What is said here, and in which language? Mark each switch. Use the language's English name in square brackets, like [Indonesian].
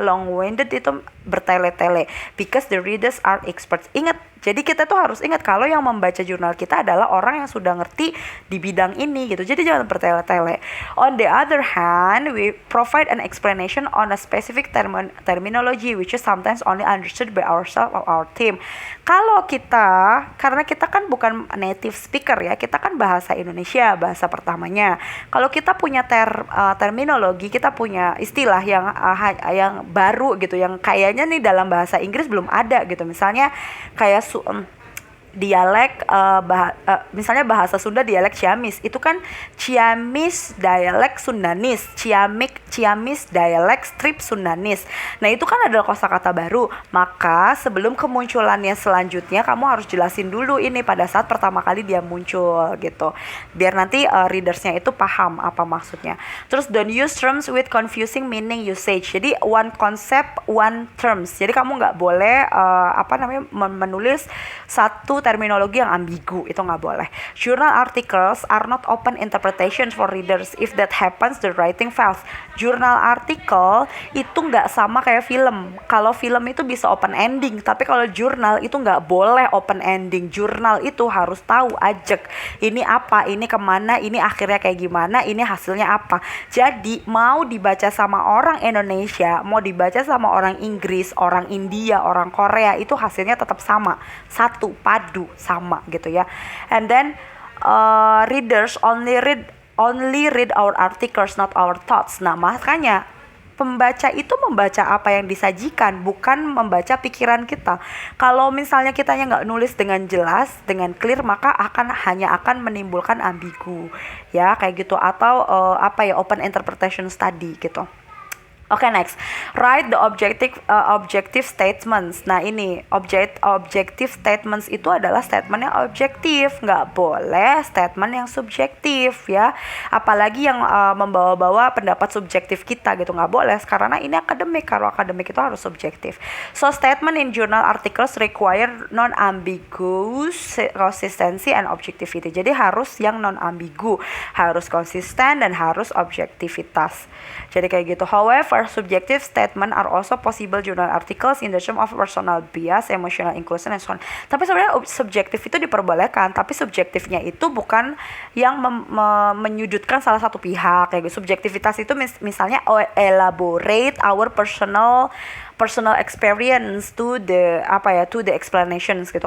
[English] Long-winded [Indonesian] itu bertele-tele, [English] because the readers are experts. [Indonesian] Ingat, jadi kita tuh harus ingat kalau yang membaca jurnal kita adalah orang yang sudah ngerti di bidang ini gitu, jadi jangan bertele-tele. [English] On the other hand, we provide an explanation on a specific terminology which is sometimes only understood by ourselves or our team. [Indonesian] Kalau karena kita kan bukan native speaker ya, kita kan bahasa Indonesia, bahasa pertamanya. Kalau kita punya terminologi, kita punya istilah yang baru gitu, yang kayaknya nih dalam bahasa Inggris belum ada gitu. Misalnya kayak dialek misalnya bahasa Sunda dialek Ciamis, itu kan Ciamis dialek Sundanis, Ciamis dialek strip Sundanis. Nah, itu kan adalah kosakata baru. Maka sebelum kemunculannya selanjutnya, kamu harus jelasin dulu ini pada saat pertama kali dia muncul gitu, biar nanti readersnya itu paham apa maksudnya. Terus [English] don't use terms with confusing meaning usage. [Indonesian] Jadi [English] one concept, one terms. [Indonesian] Jadi kamu nggak boleh menulis satu terminologi yang ambigu, itu nggak boleh. [English] Journal articles are not open interpretation for readers. If that happens, the writing fails. [Indonesian] Jurnal artikel itu nggak sama kayak film. Kalau film itu bisa open ending, tapi kalau jurnal itu nggak boleh open ending. Jurnal itu harus tahu ajak, ini apa, ini kemana, ini akhirnya kayak gimana, ini hasilnya apa. Jadi mau dibaca sama orang Indonesia, mau dibaca sama orang Inggris, orang India, orang Korea, itu hasilnya tetap sama, satu padu sama gitu ya. [English] And then readers only read our articles, not our thoughts. [Indonesian] Nah, makanya pembaca itu membaca apa yang disajikan, bukan membaca pikiran kita. Kalau misalnya kitanya nggak nulis dengan jelas, dengan clear, maka hanya akan menimbulkan ambigu, ya kayak gitu, atau [English] open interpretation study [Indonesian] gitu. [English] Oke, next. Write the objective statements. [Indonesian] Nah, ini objective statements itu adalah statement yang objektif, nggak boleh statement yang subjektif, ya. Apalagi yang membawa-bawa pendapat subjektif kita gitu, nggak boleh, karena ini akademik. Kalau akademik itu harus subjektif. [English] So, statement in journal articles require non-ambiguous consistency and objectivity. [Indonesian] Jadi harus yang non-ambigu, harus konsisten dan harus objektivitas. Jadi kayak gitu. [English] However, subjective statement are also possible journal articles in the term of personal bias, emotional inclusion, and so on. [Indonesian] Tapi sebenarnya subjektif itu diperbolehkan, tapi subjektifnya itu bukan yang menyudutkan salah satu pihak. Kayak gitu. Subjektivitas itu misalnya [English] elaborate our personal experience to the explanations gitu.